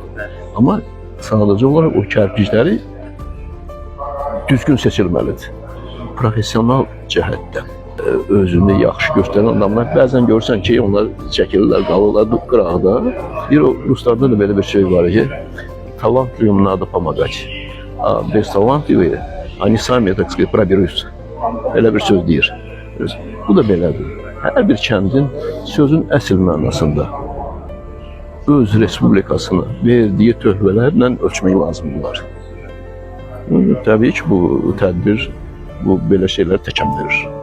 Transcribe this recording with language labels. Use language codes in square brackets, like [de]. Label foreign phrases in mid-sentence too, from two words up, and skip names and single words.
[az] Amma sadəcə olaraq o kərpicləri düzgün seçilməlidir. Professional cəhətdən özünü yaxşı göstərən adamlar bəzən görürsən ki, onlar çəkilirlər, qalırlar qıraqda. O ruslarda da belə bir şey var ki, [ru] талантливым надо помогать. A бесталантливые, они sami, так сказать, пробираются. [az] Elə bir söz deyir. Bu da belədir. Hər bir kəndin sözün əsl mənasında öz respublikasını verdiyi töhvələrlə ölçmək lazımdır. Təbii ki, bu tədbir belə şeylər təkan verir.